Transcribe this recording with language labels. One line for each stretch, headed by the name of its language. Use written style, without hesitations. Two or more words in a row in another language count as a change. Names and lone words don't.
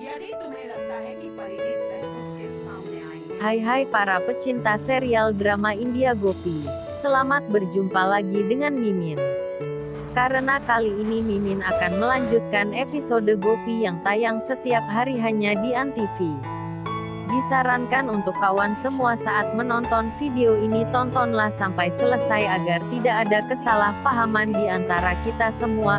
Hindi: तुम्हें लगता है कि परिधि सचमुच के सामने आई है?
Indonesian: Hai para pecinta serial drama India Gopi. Selamat berjumpa lagi dengan Mimin. Karena kali ini Mimin akan melanjutkan episode Gopi yang tayang setiap hari hanya di Antv. Disarankan untuk kawan semua saat menonton video ini tontonlah sampai selesai agar tidak ada kesalahpahaman di antara kita semua.